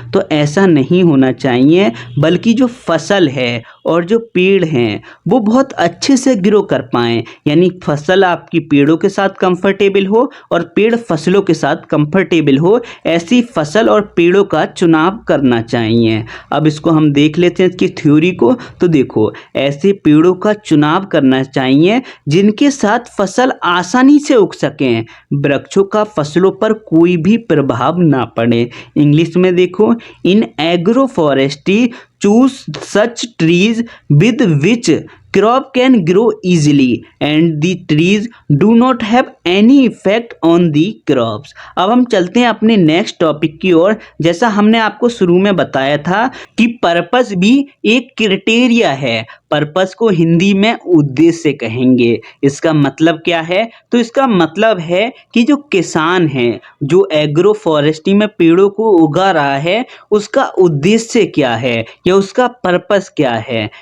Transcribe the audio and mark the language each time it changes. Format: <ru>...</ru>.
<hi>तो ऐसा नहीं होना चाहिए, बल्कि जो फसल है और जो पेड़ हैं वो बहुत अच्छे से ग्रो कर पाएँ, यानी फसल आपकी पेड़ों के साथ कंफर्टेबल हो और पेड़ फसलों के साथ कंफर्टेबल हो, ऐसी फसल और पेड़ों का चुनाव करना चाहिए। अब इसको हम देख लेते हैं इसकी थ्योरी को। तो देखो, ऐसे पेड़ों का चुनाव करना चाहिए जिनके साथ फसल आसानी से उग सकें, वृक्षों का फसलों पर कोई भी प्रभाव ना पड़े। इंग्लिश में देखो, इन agro forestry</hi> <en>choose such trees with which crop can grow easily and the trees do not have any effect on the crops।</en> <hi>अब हम चलते हैं अपने नेक्स्ट टॉपिक की ओर। जैसा हमने आपको शुरू में बताया था कि पर्पस भी एक क्राइटेरिया है। पर्पस को हिंदी में उद्देश्य कहेंगे। इसका मतलब क्या है? तो इसका मतलब है कि जो किसान है, जो एग्रो फॉरेस्ट्री में पेड़ों को उगा रहा है, उसका उद्देश्य क्या है या उसका पर्पस क्या है?</hi>